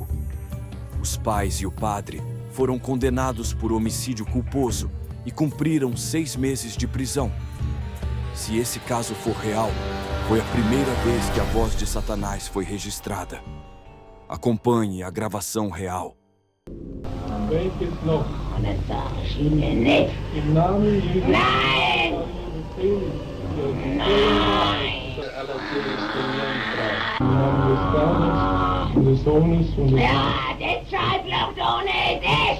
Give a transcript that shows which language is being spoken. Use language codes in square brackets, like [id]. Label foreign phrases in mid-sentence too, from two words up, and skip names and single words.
[pt] Os pais e o padre foram condenados por homicídio culposo e cumpriram 6 meses de prisão. Se esse caso for real, foi a primeira vez que a voz de Satanás foi registrada. Acompanhe a gravação real. [de] Welches noch? Das sag ich Ihnen nicht. Im Namen Jesu. Nein! Nein! Im Namen des Vaters und des Sohnes und des Ja, deshalb noch ohne dich!